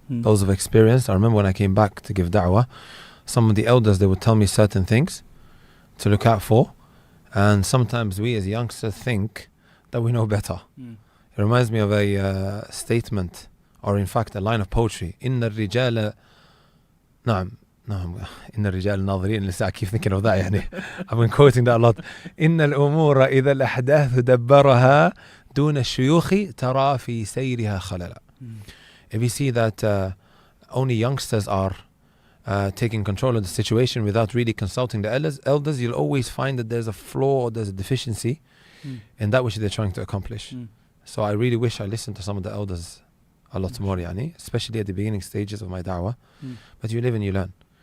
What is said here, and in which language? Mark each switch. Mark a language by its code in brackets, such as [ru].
[en] Those of experience. I remember when I came back to give da'wah, some of the elders, they would tell me certain things to look out for, and sometimes we as youngsters think that we know better. It reminds me of a statement, or in fact a line of poetry. [ar] إن الرجال نعم [en] No, [ar] إن الرجال ناظرين النساء. [en] I keep thinking of that يعني. I've been quoting that a lot. [ar] إن الأمور إذا الأحداث دبرها دون الشيوخ ترى في سيرها خللا. [en] If you see that only youngsters are taking control of the situation without really consulting the elders, you'll always find that there's a flaw or there's a deficiency in that which they're trying to accomplish. So I really wish I listened to some of the elders a lot more, yani, especially at the beginning stages of my da'wah. But you live and you learn.